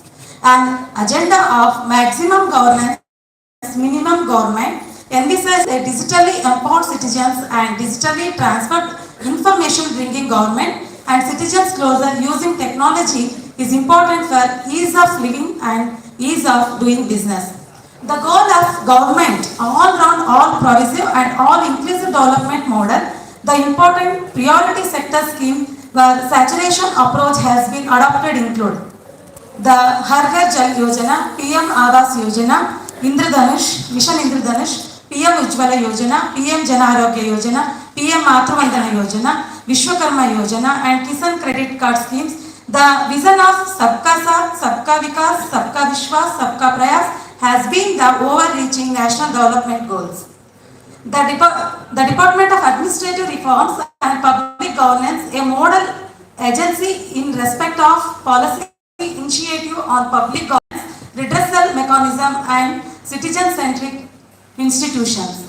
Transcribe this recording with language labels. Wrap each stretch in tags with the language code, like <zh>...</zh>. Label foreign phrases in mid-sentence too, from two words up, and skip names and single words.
<en>An agenda of maximum governance, minimum government envisages a digitally empowered citizens and digitally transferred information bringing government and citizens closer using technology is important for ease of living and ease of doing business. The goal of government, all round, all progressive and all inclusive development model, the important priority sector scheme where saturation approach has been adopted include the Har Ghar Jal Yojana, PM Awas Yojana, Indradhanush, Mission Indradhanush, PM Ujjwala Yojana, PM Jan Arogya Yojana, PM Matruvandana Yojana, Vishwakarma Yojana and Kisan Credit Card schemes. The vision of</en> <hi>Sabka Saath, Sabka Vikas, Sabka Vishwas, Sabka Prayas</hi> <en>has been the overreaching national development goals. The Department of Administrative Reforms and Public Governance, a model agency in respect of policy initiative on public governance, redressal mechanism and citizen-centric institutions.</en>